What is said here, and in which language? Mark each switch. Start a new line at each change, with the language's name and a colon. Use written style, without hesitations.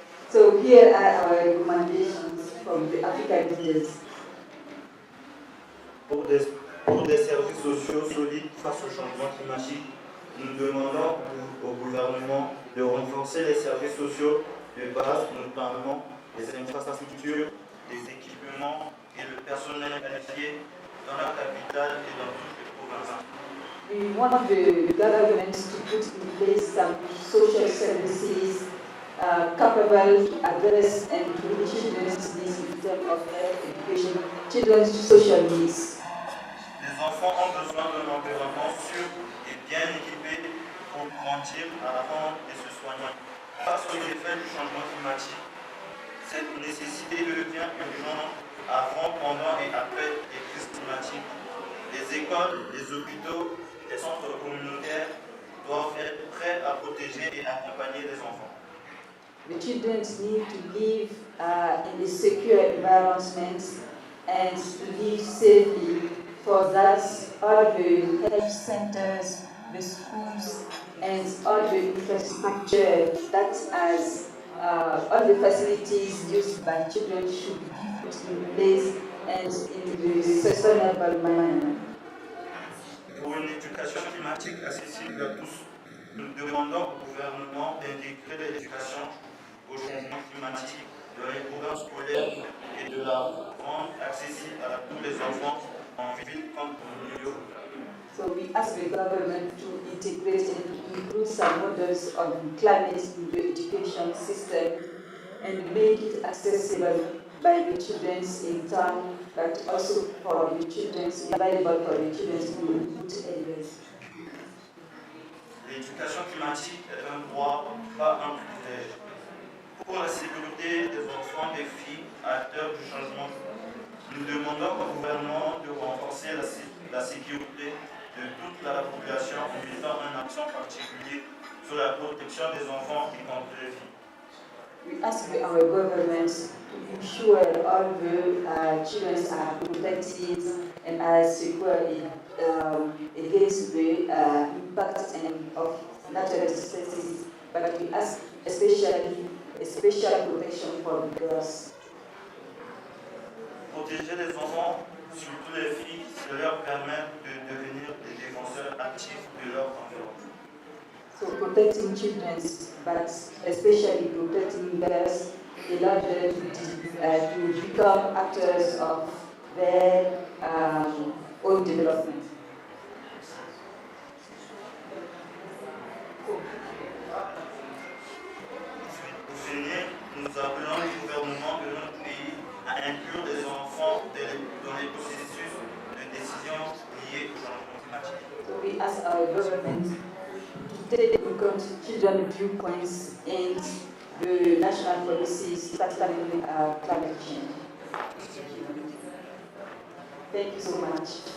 English: So here are our recommendations from the African leaders.
French: Pour des services sociaux solides face au changement climatique, nous demandons au gouvernement de renforcer les services sociaux de base, notamment les infrastructures, les équipements et le personnel qualifié dans la capitale et dans toutes les provinces.
English: We want the government to put in place some social services capable to address and to reach children's needs in terms of health, education, children's social needs.
French: Les enfants ont besoin d'un environnement sûr et bien équipé pour grandir, apprendre et se soigner. Face aux effets du changement climatique, cette nécessité devient urgente avant, pendant et après les crises climatiques. Les écoles, les hôpitaux, les centres communautaires doivent être prêts à protéger et accompagner les enfants.
English: The children need to live in a secure environment and to live safely. For that, all the health centers, the schools, and all the infrastructure that has all the facilities used by children should be put in place and in the sustainable manner.
French: Pour une éducation climatique accessible à tous, nous demandons au gouvernement d'intégrer l'éducation au changement climatique dans les programmes scolaires et de la rendre accessible à tous les enfants en ville comme en milieu.
English: So we ask the government to integrate and to include some models of climate in the education system and make it accessible by the children in town, but also for the children, available for the children in good areas.
French: L'éducation climatique est un droit, pas un privilège. Pour la sécurité des enfants et des filles acteurs du changement, nous demandons au gouvernement de renforcer la sécurité de toute la population en mettant un accent particulier sur la protection des enfants et contre les filles.
English: We ask our government to ensure all the children are protected and are secure against the impact of natural disasters, but we ask especially a special protection for the girls.
French: Protéger les enfants, surtout les filles, ça leur permet de devenir des défenseurs actifs de leur environnement.
English: So protecting children, but especially protecting girls, allow them to become actors of their own development.
French: Pour finir, nous appelons le gouvernement de notre pays à inclure les enfants dans les processus de décision liés au changement climatique.
English: So we ask our government to take into account children's viewpoints in the national policies, particularly climate change. Thank you so much.